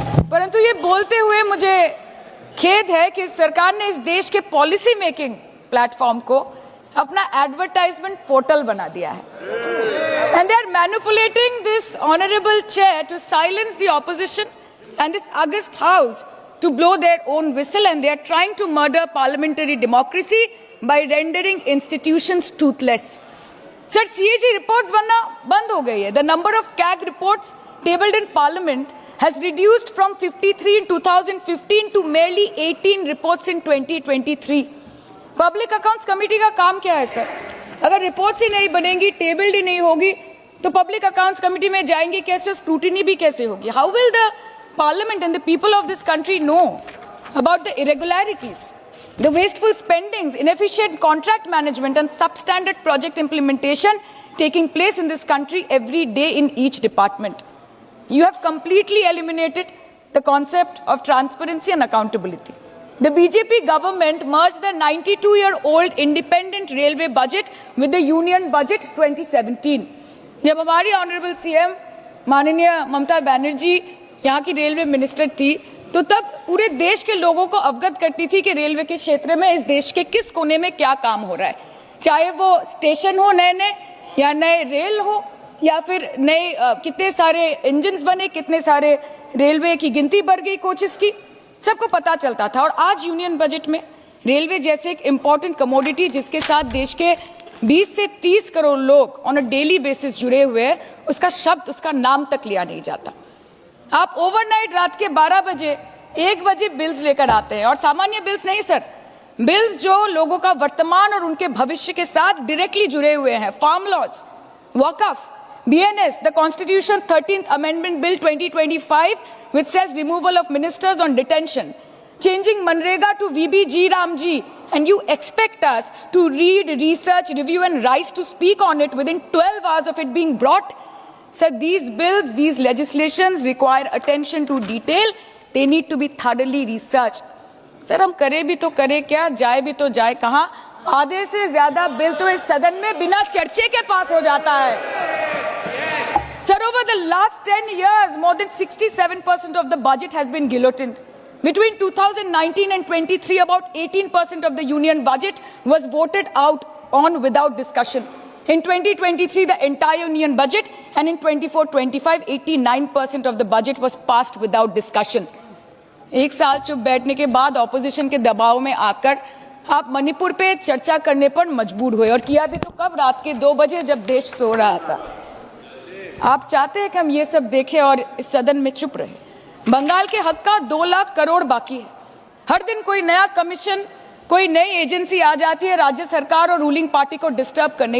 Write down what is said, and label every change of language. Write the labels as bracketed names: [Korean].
[Hindi] परंतु ये बोलते हुए मुझे खेद है कि सरकार ने इस देश के पॉलिसी मेकिंग प्लेटफॉर्म को अपना एडवर्टाइजमेंट पोर्टल बना दिया है, [English] And they are manipulating this honourable chair to silence the opposition and this august house to blow their own whistle, and they are trying to murder parliamentary democracy by rendering institutions toothless. Sir, [Hindi] CAG reports बनना बंद हो गई है। [English] The number of CAG reports tabled in parliament has reduced from 53 in 2015 to merely 18 reports in 2023. [Hindi] Public accounts committee का काम क्या है sir? अगर रिपोर्ट्स ही नहीं बनेंगी, टेबल्ड ही नहीं होगी, तो पब्लिक अकाउंट्स कमेटी में जाएंगे कैसे, स्क्रूटिनी भी कैसे होगी? [English] How will the parliament and the people of this country know about the irregularities, the wasteful spendings, inefficient contract management and substandard project implementation taking place in this country every day in each department? You have completely eliminated the concept of transparency and accountability. The BJP government merged the 92-year-old independent railway budget with the union budget 2017. [Hindi] जब हमारी honourable CM माननीय ममता बनर्जी यहाँ की railway minister थी, तो तब पूरे देश के लोगों को अवगत करती थी कि रेलवे के क्षेत्र में इस देश के किस कोने में क्या काम हो रहा है, चाहे वो स्टेशन हो नए नए या नए रेल हो या फिर नए कितने सारे इंजन्स बने, कितने सारे रेलवे की गिनती बढ़ गई, कोचेस की, सबको पता चलता था। और आज यूनियन बजट में रेलवे जैसे एक इम्पॉर्टेंट कमोडिटी जिसके साथ देश के 20 से 30 करोड़ लोग [English] on a daily basis [Hindi] जुड़े हुए हैं, उसका शब्द, उसका नाम तक लिया नहीं जाता। आप ओवरनाइट रात के 12 बजे 1 बजे बिल्स लेकर आते हैं, और सामान्य बिल्स नहीं सर, बिल्स जो लोगों का वर्तमान और उनके भविष्य के साथ डायरेक्टली जुड़े हुए हैं। [English] Farm laws, Waqf, BNS, the Constitution 13th Amendment Bill 2025, which says removal of ministers on detention, changing Manrega to VBG Ramji, and you expect us to read, research, review and rise to speak on it within 12 hours of it being brought? Sir, these bills, these legislations require attention to detail. They need to be thoroughly researched. [Hindi] Sir हम करे भी तो करे क्या, जाए भी तो जाए कहाँ? आधे से ज्यादा बिल तो इस सदन में बिना चर्चे के पास हो जाता है। [English] Sir, over the last 10 years, more than 67% of the budget has been guillotined. Between 2019 and 23, about 18% of the union budget was voted out on without discussion. In 2023, the entire union budget, and in 24-25, 89% of the budget was passed without discussion. [Hindi] एक साल चुप बैठने के बाद opposition के दबाव में आकर आप मणिपुर पे चर्चा करने पर मजबूर हुए, और किया भी तो कब, रात के 2 बजे जब देश सो रहा था। आप चाहते हैं कि हम ये सब देखें और इस सदन में चुप रहे। बंगाल के हक का 2 लाख करोड़ बाकी है। हर दिन कोई नया कमीशन, कोई नई एजेंसी आ जाती है राज्य सरकार और रूलिंग पार्टी को डिस्टर्ब करने।